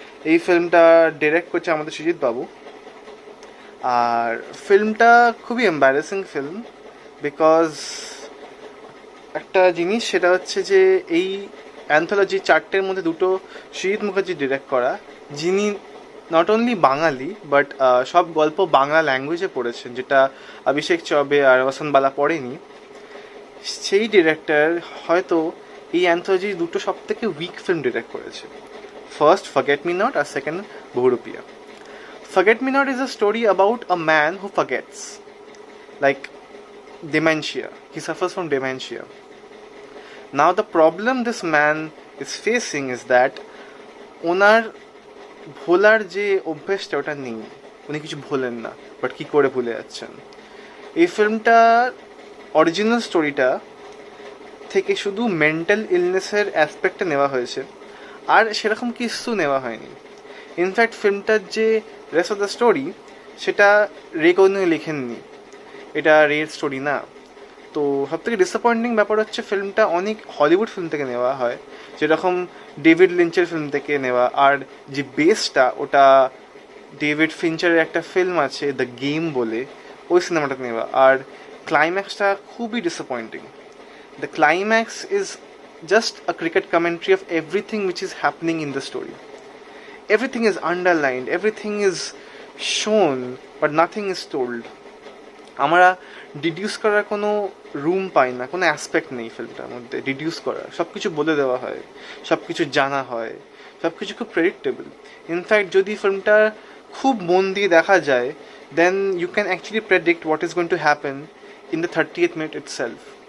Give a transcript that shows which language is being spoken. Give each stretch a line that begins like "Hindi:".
Bangla: এই ফিল্মটা ডিরেক্ট করছে আমাদের সৃজিত বাবু। আর ফিল্মটা খুবই এম্বারেসিং ফিল্ম, বিকজ একটা জিনিস সেটা হচ্ছে যে এই অ্যান্থোলজি 4টের মধ্যে 2টো সৃজিত মুখার্জি ডিরেক্ট করা, যিনি নট অনলি বাঙালি বাট সব গল্প বাংলা ল্যাঙ্গুয়েজে পড়েছেন, যেটা অভিষেক চবে আর বসন্ত বালা পড়েনি। সেই ডিরেক্টর হয়তো এই অ্যান্থোলজির 2টো সব থেকে উইক ফিল্ম ডিরেক্ট করেছে। First forget me not আর second বহুরূপিয়া।
English: Forget Me Not is a story about a man who forgets, like dementia. He suffers from dementia. Now the problem this man is facing is that
Bangla: ওনার ভোলার যে অভ্যেসটা ওটা নেই, উনি কিছু ভোলেন না, but কী করে ভুলে যাচ্ছেন। এই ফিল্মটার অরিজিনাল স্টোরিটা থেকে শুধু মেন্টাল ইলনেসের অ্যাসপেক্টটা নেওয়া হয়েছে, আর সেরকম কিছু নেওয়া হয়নি। ইনফ্যাক্ট ফিল্মটার যে রেস্ট অফ দ্য স্টোরি সেটা রে কোনো লেখেননি, এটা রের স্টোরি না। তো সবথেকে ডিসঅ্যাপয়েন্টিং ব্যাপার হচ্ছে ফিল্মটা অনেক হলিউড ফিল্ম থেকে নেওয়া হয়, যেরকম ডেভিড লিঞ্চের ফিল্ম থেকে নেওয়া, আর যে বেসটা ওটা ডেভিড ফিঞ্চারের একটা ফিল্ম আছে দ্য গেম বলে, ওই সিনেমাটা নেওয়া। আর ক্লাইম্যাক্সটা খুবই disappointing.
English: The climax is just a cricket commentary of everything which is happening in the story. Everything is underlined, everything is shown, but nothing is told.
Bangla: আমরা ডিডিউস করার কোনো রুম পাই না, কোনো অ্যাসপেক্ট নেই ফিল্মটার মধ্যে ডিডিউস করার। সব কিছু বলে দেওয়া হয়, সব কিছু জানা হয়, সব কিছু খুব প্রেডিক্টেবল। ইনফ্যাক্ট যদি ফিল্মটা খুব মন দিয়ে দেখা যায়,
English: Then you can actually predict what is going to happen in the 30th minute itself.